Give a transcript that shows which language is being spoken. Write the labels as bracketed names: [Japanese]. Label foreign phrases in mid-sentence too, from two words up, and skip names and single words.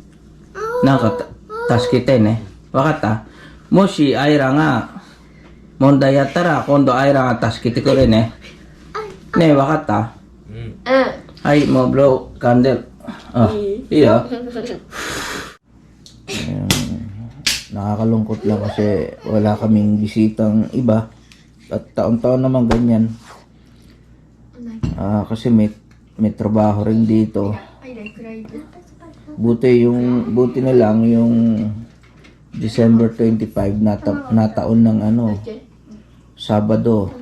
[Japanese] なんか助けてね。わかった？もしアイラが問題やったら今度アイラが助けてくれね。ねえ、わかった？はい、もうブロー、カンデル。 [Filipino] いいよ。Nakakalungkot lang kasi wala kaming bisitang iba. At taon-taon naman ganyan. Kasi may trabaho rin dito. Buti na lang yung December 25 nataon ng Sabado.